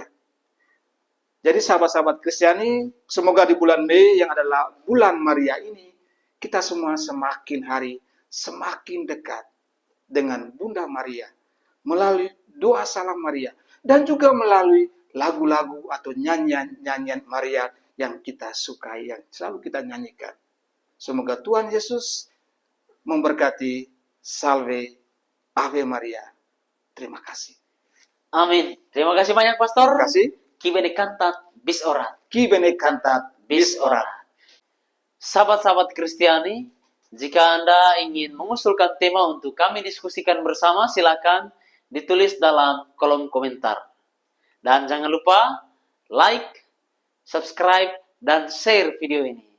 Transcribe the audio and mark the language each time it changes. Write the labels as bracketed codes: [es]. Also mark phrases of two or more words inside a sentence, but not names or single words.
[id] Jadi sahabat-sahabat Kristiani, semoga di bulan Mei yang adalah bulan Maria ini, kita semua semakin hari semakin dekat dengan Bunda Maria melalui doa salam Maria, dan juga melalui lagu-lagu atau nyanyian Maria yang kita sukai, yang selalu kita nyanyikan. Semoga Tuhan Yesus memberkati. [la] Salve, Ave Maria. [id] Terima kasih. Amin. Terima kasih banyak pastor. Terima kasih. [la] Qui bene cantat bis orat. Qui bene cantat bis orat. [id] Sahabat-sahabat Kristiani, jika Anda ingin mengusulkan tema untuk kami diskusikan bersama, silakan ditulis dalam kolom komentar. Dan jangan lupa like, subscribe, dan share video ini.